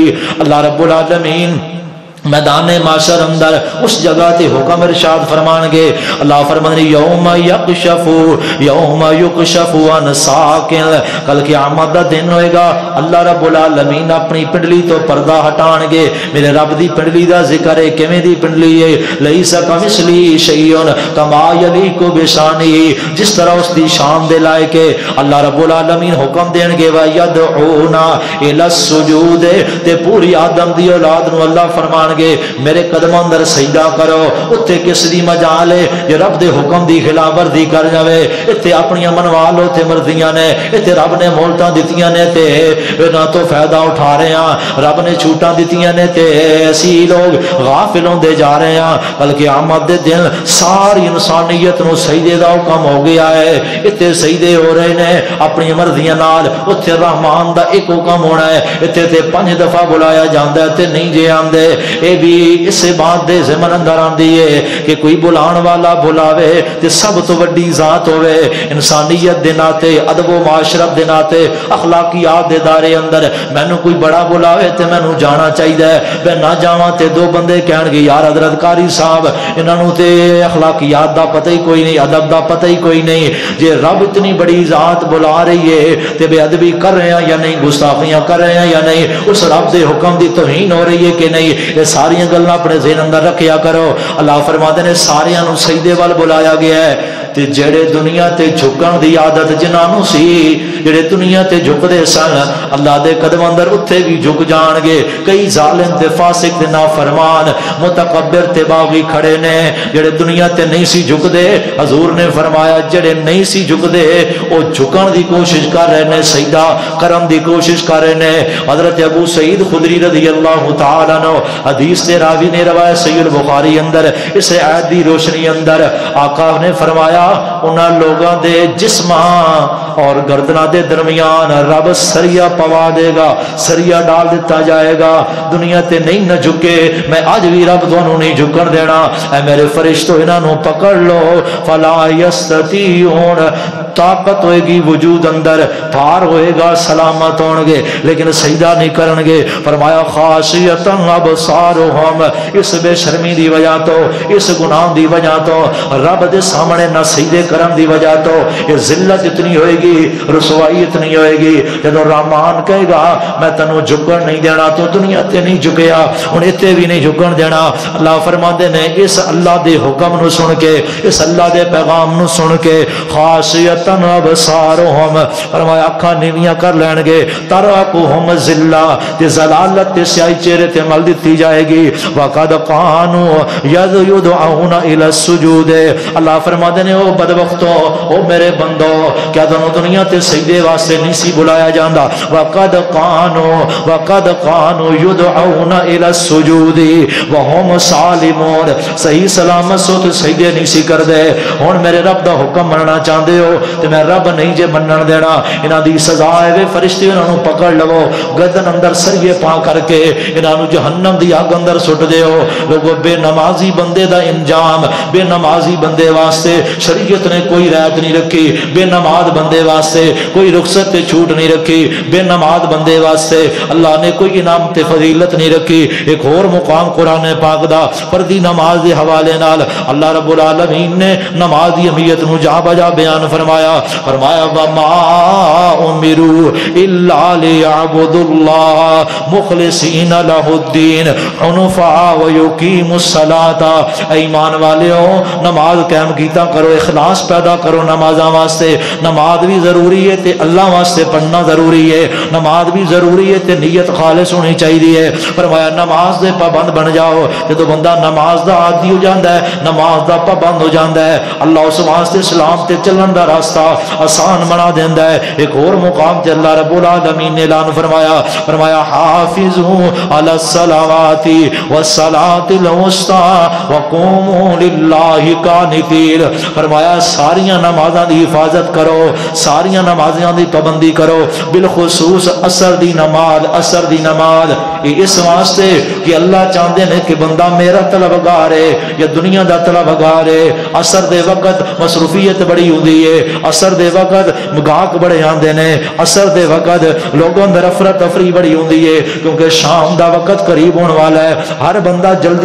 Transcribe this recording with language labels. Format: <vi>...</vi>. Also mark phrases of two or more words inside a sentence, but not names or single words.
<pa>اللہ رب العالمین میدان معاشر اندر اس جگہ تے حکم ارشاد فرمان گے، اللہ فرمانے</pa> <ar>یوم یکشف عن ساق،</ar> <pa>کل قیامت دا دن ہوئے گا، اللہ رب العالمین اپنی پنڈلی تو پردہ ہٹان گے۔ میرے رب دی پنڈلی دا ذکر ہے، کیویں دی پنڈلی ہے؟</pa> <ar>لیس کمثلہ شیء کما یلیق بشانہ،</ar> <pa>جس طرح اس دی شان دے لائق ہے۔ اللہ رب العالمین حکم دین گے</pa> <ar>وَيَدْعُونَ إِلَى السُّجُودِ،</ar> <pa>تے پوری آدم دی اولاد نو اللہ فرمان گے میرے قدموں اندر سجدہ کرو۔ اتنے کس دی مجال ہے یہ رب دے حکم دی خلاف ورزی کر جاوے؟ اتنے اپنی منوا لو تے مرضیاں نے، اتنے رب نے مہلتاں دتیاں نے تے نہ تو فائدہ اٹھا رہے ہیں، رب نے چھوٹاں دتیاں نے تے اسی لوگ غافل ہوندے جا رہے ہیں۔ کل قیامت دے دن ساری انسانیت نو سجدے دا حکم ہو گیا ہے، اتنے سجدے ہو رہے نے اپنی مرضیاں نال، اتنے رحمان دا ایک حکم ہونا ہے، اتنے تے 5 دفعہ بلایا جاندا ہے تے نہیں جے آندے، اے بھی اس بات دے ضمن اندر آندی ہے کہ کوئی بلان والا بلاوے تے سب تو وڈی ذات ہوئے انسانیت دے ناتے ادب و معاشرت دے ناتے اخلاقیات دے دارے اندر مینوں کوئی بڑا بلاوے تے مینوں جانا چاہیے میں نہ جاواں تے دو بندے کہن گے یار حضرت قاری صاحب انہاں نوں تے اخلاقیات دا پتہ ہی کوئی نہیں ادب دا پتہ ہی کوئی نہیں جے رب اتنی بڑی ذات بلا رہی ہے تے بے ادبی کر رہے ہیں یا نہیں گستاخیاں کر رہے ہیں یا نہیں اس رب دے حکم دی توہین ہو رہی ہے کہ نہیں یہ ساری گلاں اپنے ذہن اندر رکھیا کرو اللہ فرماتے نے ساریاں نوں سجدے وال بلایا گیا ہے تے جڑے دنیا تے جھکن دی عادت جنہاں نوں سی جڑے دنیا تے جھکدے سن اللہ دے قدم اندر اتھے بھی جھک جان گے کئی ظالم تے فاسق تے نافرمان متکبر تے باغی کھڑے نے جڑے دنیا تے نہیں سی جھکدے حضور نے فرمایا جڑے نہیں سی جھکدے او جھکن دی کوشش کر رہے نے سجدہ کرن دی کوشش کر رہے نے حضرت ابو سعید خدری</pa> <ar>رضی اللہ تعالی عنہ</ar> <pa>حدیث تے راوی نے روایت صحیح البخاری اندر اس آیت دی روشنی اندر آقا نے فرمایا انہاں لوگاں دے جسماں اور گردناں دے درمیان رب سریا پوا دے گا سریا ڈال دیتا جائے گا دنیا تے نہیں نہ جھکے میں آج بھی رب تانوں نہیں جھکن دینا اے میرے فرشتو انہاں نوں پکڑ لو فلا یستطیعون طاقت ہوئے گی وجود اندر پار ہوئے گا سلامت ہون گے لیکن سجدہ نہیں کرن گے فرمایا</pa> <ar>خاشیتاً ابصارہم</ar> <pa>اس بے شرمی دی وجہ تو اس گناہ دی وجہ تو رب دے سامنے نہ سجدے کرن دی وجہ تو یہ ذلت اتنی ہوئے گی رسوائی اتنی ہوئے گی جدوں رحمان کہے گا میں تینوں جھکن نہیں دینا تو دنیا تے نہیں جھکیا ہن ایتھے بھی نہیں جھکن دینا اللہ فرماندے نے اس اللہ دے حکم نو سن کے اس اللہ دے پیغام نو سن کے</pa> <ar>خاشیتاً ابصارہم</ar> <pa>فرمایا اکھاں نیویاں کر لین گے</pa> <ar>ترقہم ذلہ</ar> <pa>تے ذلالت تے سیاہی چہرے تے مل دتی جائے گی</pa> <ar>وقد قانوا یدعون الی السجود</ar> <pa>اللہ فرماتے نے او بدبختو او میرے بندو کیا تانوں دنیا تے سجدے واسطے نہیں سی بلایا جاندا</pa> <ar>وقد قانوا یدعون الی السجود وهم سالمون</ar> <pa>صحیح سلامت سو تے سجدے نہیں سی کردے ہن میرے رب دا حکم مننا چاہندے ہو تے میں رب نہیں جے منن دینا انہاں دی سزا ہے فرشتے انہاں نوں پکڑ لو گردن اندر سریے پا کر کے انہاں نوں جہنم دی آگ اندر سٹ دیو لوگو بے نمازی بندے دا انجام بے نمازی بندے واسطے شریعت نے کوئی رعایت نہیں رکھی بے نماز بندے واسطے کوئی رخصت تے چھوٹ نہیں رکھی بے نماز بندے واسطے اللہ نے کوئی انعام تے فضیلت نہیں رکھی ایک اور مقام قرآن پاک دا فردی نماز دے حوالے نال اللہ رب العالمین نے نماز دی اہمیت نو جا بجا بیان فرمایا وما</pa> <ar>امروا الا ليعبدوا الله مخلصین لہ الدین حنفاء ویقیموا الصلاۃ</ar> <pa>ایمان والیو نماز قائم کیتا کرو اخلاص پیدا کرو نمازاں واسطے نماز بھی ضروری ہے تے اللہ واسطے پڑھنا ضروری ہے نماز بھی ضروری ہے تے نیت خالص ہونی چاہیے فرمایا نماز دے پابند بن جاؤ جدوں بندہ نماز دا عادی ہو جاندا ہے نماز دا پابند ہو جاندا ہے اللہ اس واسطے اسلام تے چلن دا راستہ آسان بنا دیندا ہے ایک اور مقام تے اللہ رب العالمین نے اعلان فرمایا</pa> <ar>حافظوا علی الصلوات والصلاۃ الوسطى وقوموا للہ قانتین</ar> <pa>فرمایا ساریاں نمازاں دی حفاظت کرو ساریاں نمازاں دی پابندی کرو بالخصوص عصر دی نماز یہ اس واسطے کہ اللہ چاہتے ہیں کہ بندہ میرا طلبگار ہے یا دنیا دا طلبگار ہے عصر دے وقت مصروفیت بڑی ہوندی ہے عصر دے وقت گاہک بڑے آندے نے عصر دے وقت لوگوں اندر افراتفری بڑی ہوندی ہے کیونکہ شام دا وقت قریب ہونے والا ہے ہر بندہ جلدی</pa>